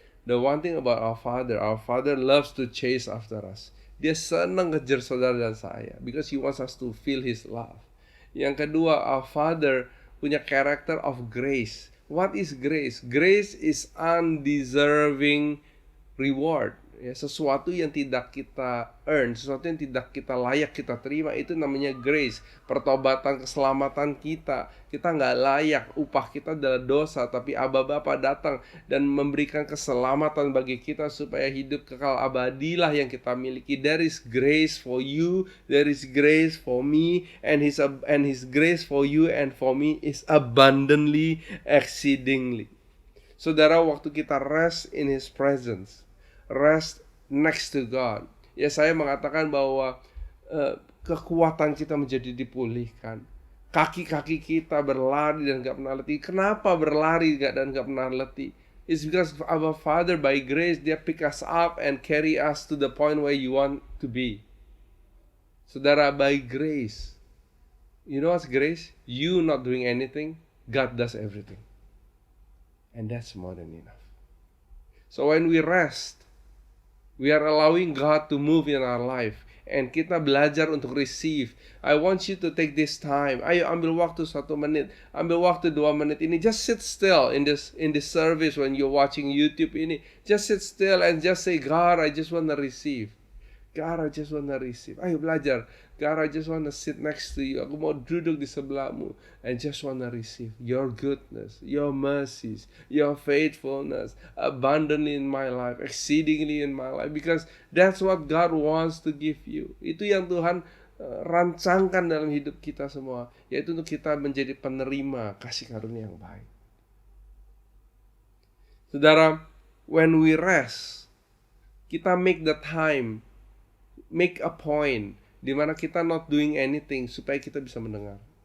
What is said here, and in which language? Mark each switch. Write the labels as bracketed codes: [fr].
[en] The one thing about our Father loves to chase after us. [id] Dia senang ngejar saudara dan saya [en] because He wants us to feel His love. [id] Yang kedua, [en] our Father [id] punya [en] character of grace. What is grace? Grace is undeserving reward. [id] Ya, sesuatu yang tidak kita earn, sesuatu yang tidak kita layak kita terima, itu namanya grace. Pertobatan, keselamatan kita nggak layak, upah kita adalah dosa, tapi Aba Bapa datang dan memberikan keselamatan bagi kita supaya hidup kekal abadilah yang kita miliki. [en] There is grace for you, there is grace for me, and His grace for you and for me is abundantly, exceedingly. [id] Saudara, waktu kita [en] rest in His presence, rest next to God, [id] ya saya mengatakan bahwa kekuatan kita menjadi dipulihkan. Kaki-kaki kita berlari dan gak pernah letih. Kenapa berlari dan gak pernah letih? [en] It's because our Father by grace, [id] dia [en] pick us up and carry us to the point where you want to be. Saudara, by grace, you know what's grace? You not doing anything, God does everything. And that's more than enough. So when we rest, we are allowing God to move in our life. And [id] kita belajar untuk [en] receive. I want you to take this time. [id] Ayo ambil waktu 1 menit. Ambil waktu 2 menit ini. [en] Just sit still in this service when you're watching YouTube [id] ini. [en] Just sit still and just say, God, I just want to receive. God, I just want to receive. [id] Ayo belajar. [en] God, I just want to sit next to you. [id] Aku mau duduk di sebelahmu. [en] And just want to receive your goodness, your mercies, your faithfulness, abundantly in my life, exceedingly in my life. Because that's what God wants to give you. [id] Itu yang Tuhan rancangkan dalam hidup kita semua. Yaitu untuk kita menjadi penerima kasih karunia yang baik. Saudara, [en] when we rest, [id] kita [en] make the time, make a point, [id] di mana kita [en] not doing anything [id] supaya kita bisa mendengar.